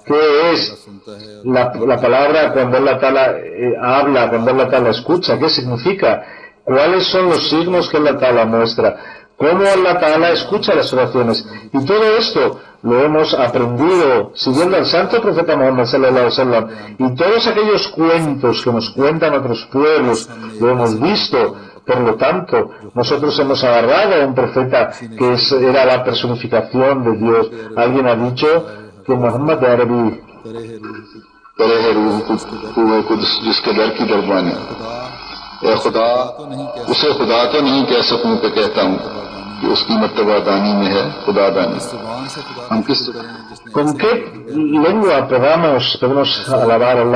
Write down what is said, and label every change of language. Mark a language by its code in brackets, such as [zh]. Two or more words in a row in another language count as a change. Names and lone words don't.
[es] ¿Qué es la palabra cuando [ar] الله تعالى [es] habla, cuando [ar] الله تعالى [es] escucha? ¿Qué significa? ¿Cuáles son los signos que [ar] الله تعالى [es] muestra? ¿Cómo [ar] الله تعالى [es] escucha las oraciones? Y todo esto lo hemos aprendido siguiendo al santo profeta Muhammad [ar] صلى الله عليه وسلم, [es] y todos aquellos cuentos que nos cuentan otros pueblos lo hemos visto. Por lo tanto, nosotros hemos agarrado a un profeta que era la personificación de Dios. Alguien ha dicho que Muhammad Arabi ¿con qué lengua podemos alabar a Allah